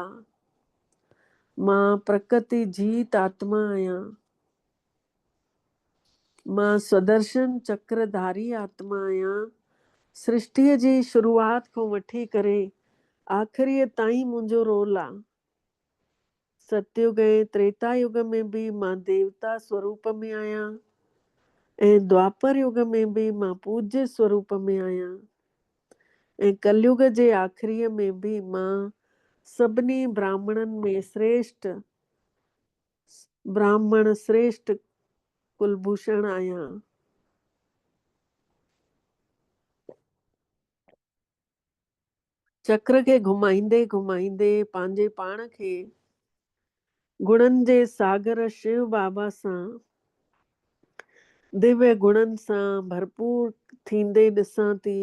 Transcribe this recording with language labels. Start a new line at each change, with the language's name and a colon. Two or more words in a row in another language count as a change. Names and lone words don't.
Sindhi: मां प्रकृति जीत आत्मा आहियां। मां स्वदर्शन चक्रधारी आत्मा आहियां। सृष्टिअ जी शुरूआत खां वठी करे आख़िरीअ ताईं मुंहिंजो रोल आहे। सतयुग ऐं त्रेता युग में बि मां देवता स्वरूप में आहियां ऐं द्वापर युग में बि मां पूज्य स्वरूप में आहियां ऐं कलयुग जे आख़िरीअ में बि मां सभिनी ब्राह्मणनि में श्रेष्ठ ब्राह्मण श्रेष्ठ कुलभूषण आहियां। चक्र खे घुमाईंदे घुमाईंदे पंहिंजे पाण खे गुणनि जे सागर शिव बाबा सां दिव्य गुणनि सां भरपूर थींदे ॾिसां थी।